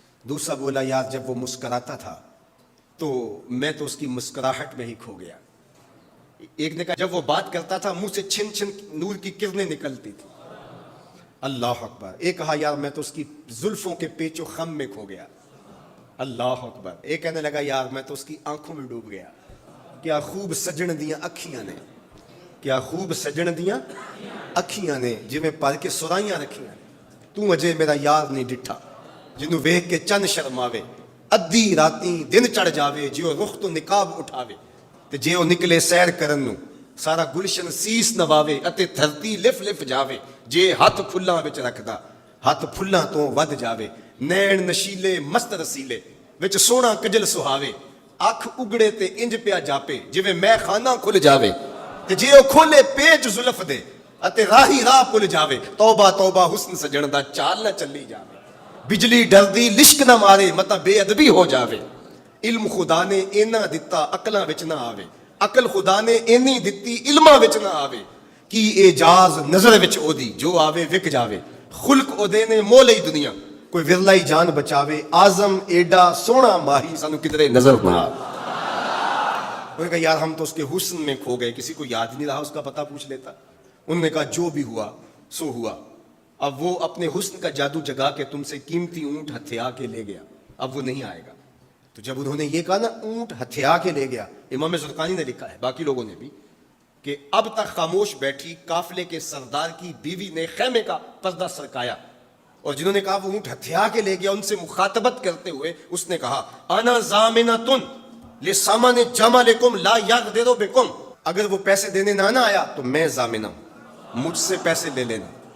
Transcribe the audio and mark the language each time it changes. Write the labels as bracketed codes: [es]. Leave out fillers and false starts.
[ur] دوسرا بولا یار جب وہ مسکراتا تھا تو میں تو اس کی مسکراہٹ میں ہی کھو گیا. ایک نے کہا جب وہ بات کرتا تھا منہ سے چھن چھن نور کی کرنیں نکلتی تھی. اللہ اکبر. ایک کہا یار میں تو اس کی زلفوں کے پیچ و خم میں کھو گیا. اللہ اکبر. ایک کہنے لگا یار میں تو اس کی آنکھوں میں ڈوب گیا. [pa] کیا خوب سجن دیاں اکھیاں نے, کیا خوب سجن دیاں اکھیاں نے, جویں پر کے سرائیاں رکھیاں, تو اجے میرا یار نہیں ڈٹھا, جنوں ویکھ کے چن شرماوے, ادھی راتیں دن چڑھ جاوے, جیو رخ تو نقاب اٹھاوے, تے جے او نکلے سیر کرن نو سارا گلشن سیس نواوے, اتے دھرتی لف لف جاوے, جے ہاتھ پھلاں وچ رکھدا ہاتھ پھلاں تو ود جاوے, نین نشیلے مست رسیلے وچ سونا کجل سہاوے, اکھ اگڑے تے انج پیا جاپے جویں میں خانہ کھل جاوے, تے جے او کھولے پیچ زلف دے اتے راہی راہ پل جاوے, توبہ توبہ حسن سجن دا چال نہ چلی جاوے, بجلی ڈردی لشک نہ مارے متا بے ادبی ہو جاوے, علم خدا نے اینا دتا عقلاں وچ نہ آوے, عقل خدا نے اینی دتی علماں وچ نہ آوے, کی اعجاز نظر وچ او دی جو آوے وک جاوے, خلق او دے نے مول ہی دنیا کوئی ورلا ہی جان بچاوے, اعظم ایڈا سونا ماہی سانو کدرے نظر نہ آوے. [ur] انہوں نے کہا یار ہم تو اس کے حسن میں کھو گئے, کسی کو یاد نہیں رہا اس کا پتہ پوچھ لیتا. انہوں نے کہا جو بھی ہوا سو ہوا, اب وہ اپنے حسن کا جادو جگا کے تم سے قیمتی اونٹ ہتھیا کے لے گیا, اب وہ نہیں آئے گا. تو جب انہوں نے یہ کہا نا اونٹ ہتھیا کے لے گیا, امام زرقانی نے لکھا ہے باقی لوگوں نے بھی کہ اب تک خاموش بیٹھی قافلے کے سردار کی بیوی نے خیمے کا پردہ سرکایا, اور جنہوں نے کہا وہ اونٹ ہتھیا کے لے گیا ان سے مخاطبت کرتے ہوئے اس نے کہا [ar] انا ضامنۃ لسامان جمالکم لا یغدر بکم, [ur] اگر وہ پیسے دینے نہ آیا تو میں ضامنہ ہوں, مجھ سے پیسے لے لینا.